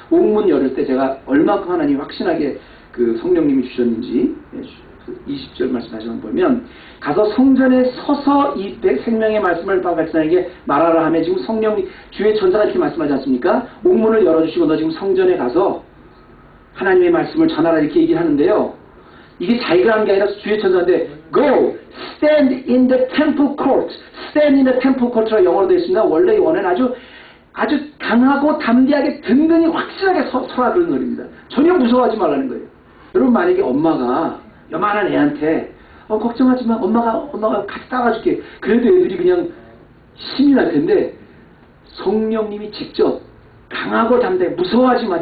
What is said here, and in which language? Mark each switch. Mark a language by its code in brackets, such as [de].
[ko] 옥문 열을 때 제가 얼마큼 하나님이 확신하게 성령님이 주셨는지 20절 말씀 다시 한번 보면 가서 성전에 서서 이 생명의 말씀을 백성에게 말하라 하며 지금 성령님 주의 천사가 이렇게 말씀하지 않습니까? 옥문을 열어주시고 너 지금 성전에 가서 하나님의 말씀을 전하라 이렇게 얘기를 하는데요. 이게 자기가 한 게 아니라 주의 천사인데 [en] Go! Stand in the temple court. Stand in the temple court라고 [ko] 영어로 되어 있습니다. 원래 원어는 아주 강하고 담대하게 든든히 확실하게 서라 그런 소리입니다. 전혀 무서워하지 말라는 거예요. 여러분 만약에 엄마가 요만한 애한테 걱정하지 마. 엄마가 같이 따라줄게. 그래도 애들이 그냥 힘이 날 텐데 성령님이 직접 강하고 담대 무서워하지 마.